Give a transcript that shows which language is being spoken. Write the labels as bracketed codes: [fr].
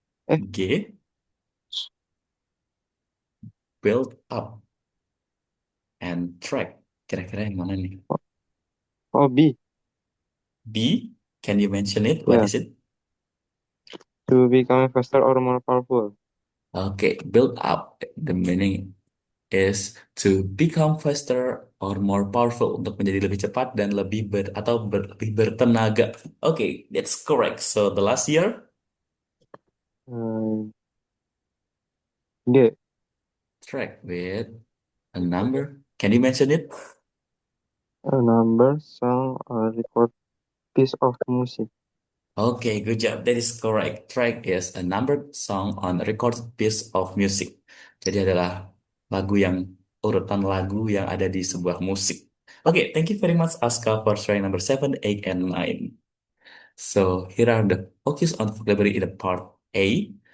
[en] G, build up and track. [id] Kira-kira yang mana nih? [en] Oh, B. B, can you mention it? What is it? To become faster or more powerful. Okay, build up. The meaning is to become faster or more powerful, [id] untuk menjadi lebih cepat dan lebih bertenaga. [en] Okay, that's correct. So the last year, Uh, G. track with a number. Can you mention it? A number, song, or record piece of music. Okay, good job. That is correct. Track is a numbered song on a recorded piece of music. [id] Jadi adalah urutan lagu yang ada di sebuah musik. [en] Okay, thank you very much Aska for sharing number 7, 8, and 9. So here are the focus on vocabulary in the part A.